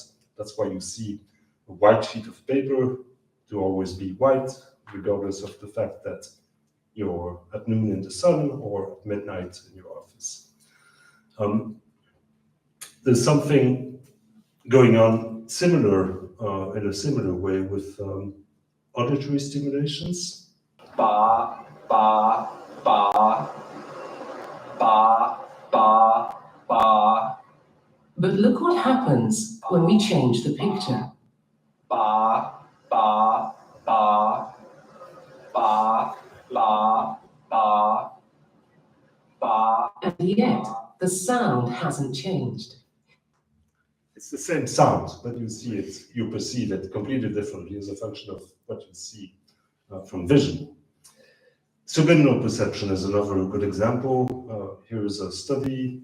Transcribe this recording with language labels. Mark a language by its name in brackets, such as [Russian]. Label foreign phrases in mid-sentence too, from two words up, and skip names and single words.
[English] That's why you see a white sheet of paper to always be white, regardless of the fact that you're at noon in the sun or at midnight in your office. There's something going on similar, in a similar way with auditory stimulations. Ba, ba, ba, ba, ba, ba. But look what happens when we change the picture. Ba, ba, ba, ba, la, ba, ba. And yet, the sound hasn't changed. It's the same sound, but you see it, you perceive it completely differently as a function of what you see from vision. Subliminal perception is another good example. Here is a study.